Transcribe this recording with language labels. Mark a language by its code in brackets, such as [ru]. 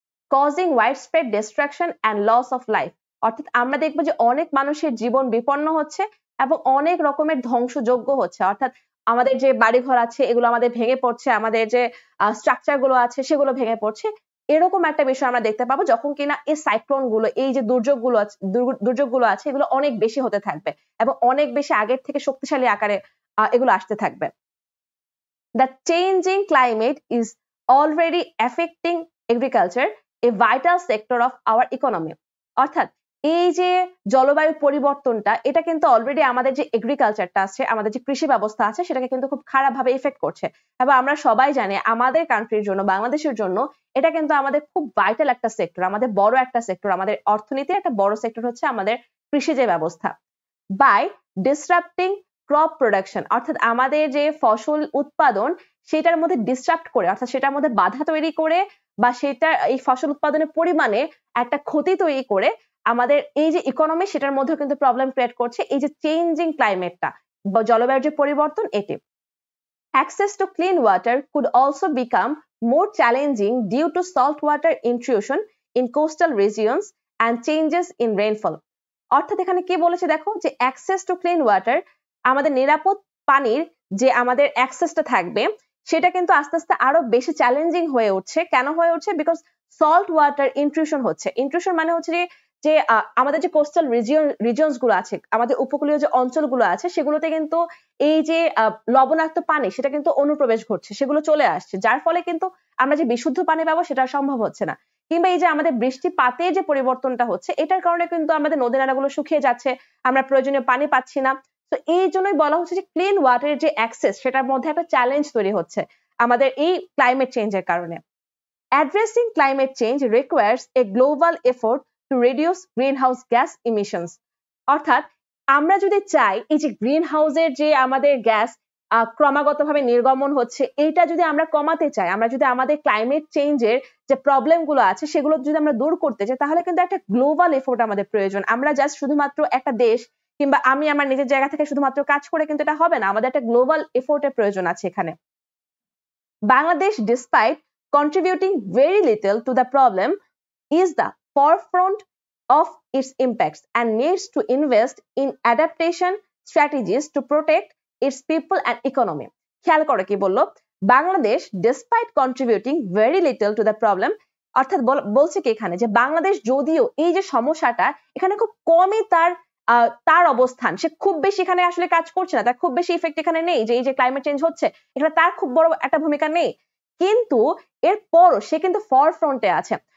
[en] Causing widespread destruction and loss of life. [bn] অর্থাৎ আমরা দেখবো যে অনেক মানুষের জীবন বিপন্ন হচ্ছে এবং অনেক রকমের ধ্বংসযজ্ঞ হচ্ছে, অর্থাৎ আমাদের যে বাড়িঘর আছে এগুলো আমাদের ভেঙে পড়ছে, আমাদের যে স্ট্রাকচার গুলো আছে সেগুলো ভেঙে পড়ছে। এরকম একটা বিষয় আমরা দেখতে পাবো যখন কিনা এই সাইক্লোন গুলো, এই যে দুর্যোগগুলো আছে এগুলো অনেক বেশি হতে থাকবে এবং অনেক বেশি আগের থেকে শক্তিশালী আকারে এগুলো আসতে থাকবে। [en] The changing climate is already affecting agriculture, a vital sector of our economy. [bn] অর্থাৎ এই যে জলবায়ু পরিবর্তনটা এটা কিন্তু অলরেডি আমাদের যে এগ্রিকালচারটা আছে, আমাদের যে কৃষি ব্যবস্থা আছে সেটাকে কিন্তু খুব খারাপভাবে ইফেক্ট করছে। এবং আমরা সবাই জানি আমাদের কান্ট্রির জন্য, বাংলাদেশের জন্য এটা কিন্তু আমাদের খুব ভাইটাল একটা সেক্টর, আমাদের বড় একটা সেক্টর, আমাদের অর্থনীতির একটা বড় সেক্টর হচ্ছে আমাদের কৃষি যে ব্যবস্থা। [en] by disrupting crop production, [bn] অর্থাৎ আমাদের যে ফসল উৎপাদন সেটার মধ্যে ডিসরাপ্ট করে, অর্থাৎ সেটার মধ্যে বাধা তৈরি করে বা সেটা এই ফসল উৎপাদনের পরিমাণে একটা ক্ষতি তৈরি করে আমাদের এই যে ইকোনমি সেটার মধ্যে কিন্তু প্রবলেম ক্রিয়েট করছে এই যে চেঞ্জিং ক্লাইমেটটা বা জলবায়ুর যে পরিবর্তন এটি। [en] Access to clean water could also become more challenging due to salt water intrusion in coastal regions and changes in rainfall. [bn] অর্থাৎ এখানে কি বলেছে দেখো, যে [en] access to clean water, [bn] আমাদের নিরাপদ পানির যে আমাদের অ্যাক্সেসটা থাকবে সেটা কিন্তু আস্তে আস্তে আরো বেশি চ্যালেঞ্জিং হয়ে উঠছে। কেন হয়ে উঠছে? [en] because salt water intrusion [bn] হচ্ছে। ইন্ট্রুশন মানে হচ্ছে যে আমাদের যে কোস্টাল রিজিয়নস গুলো আছে, আমাদের উপকূলীয় যে অঞ্চলগুলো আছে সেগুলোতে কিন্তু এই যে লবণাক্ত পানি সেটা কিন্তু অনুপ্রবেশ ঘটছে, সেগুলো চলে আসছে, যার ফলে কিন্তু আমরা যে বিশুদ্ধ পানি পাবো সেটা সম্ভব হচ্ছে না। কিংবা এই যে আমাদের বৃষ্টিপাতে যে পরিবর্তনটা হচ্ছে এটার কারণে কিন্তু আমাদের নদী নালাগুলো শুকিয়ে যাচ্ছে, আমরা প্রয়োজনীয় পানি পাচ্ছি না। তো এই জন্যই বলা হচ্ছে যে ক্লিন ওয়াটারের যে অ্যাক্সেস সেটার মধ্যে একটা চ্যালেঞ্জ তৈরি হচ্ছে আমাদের এই ক্লাইমেট চেঞ্জের কারণে। [en] Addressing climate change requires a global effort to reduce greenhouse gas emissions. [bn] অর্থাৎ আমরা যদি চাই এই যে গ্রিন হাউসের যে আমাদের গ্যাস ক্রমাগতভাবে নির্গমন হচ্ছে এইটা যদি আমরা কমাতে চাই, আমরা যদি আমাদের ক্লাইমেট চেঞ্জের যে প্রবলেম গুলো আছে সেগুলো যদি আমরা দূর করতে চাই তাহলে কিন্তু একটা গ্লোবাল এফোর্ট আমাদের প্রয়োজন। আমরা জাস্ট শুধুমাত্র একটা দেশ কিংবা আমি আমার নিজের জায়গা থেকে শুধুমাত্র কাজ করে কিন্তু এটা হবে না, আমাদের একটা গ্লোবাল এফোর্টের প্রয়োজন আছে এখানে। [en] Bangladesh, despite contributing very little to the problem, is the forefront of its impacts and needs to invest in adaptation strategies to protect its people and economy. [bn] খেয়াল করো কি বললো, Bangladesh [en] despite contributing very little to the problem, [bn] অর্থাৎ বলছে কি এখানে যে বাংলাদেশ যদিও এই যে সমস্যাটা এখানে খুব কমই তার অবস্থান, সে খুব বেশি এখানে আসলে কাজ করছে না, তার খুব বেশি ইফেক্ট এখানে নেই, যে এই যে ক্লাইমেট চেঞ্জ হচ্ছে এখানে তার খুব বড় একটা ভূমিকা নেই, কিন্তু এরপরও সে কিন্তু ফরফ্রন্টে আছে।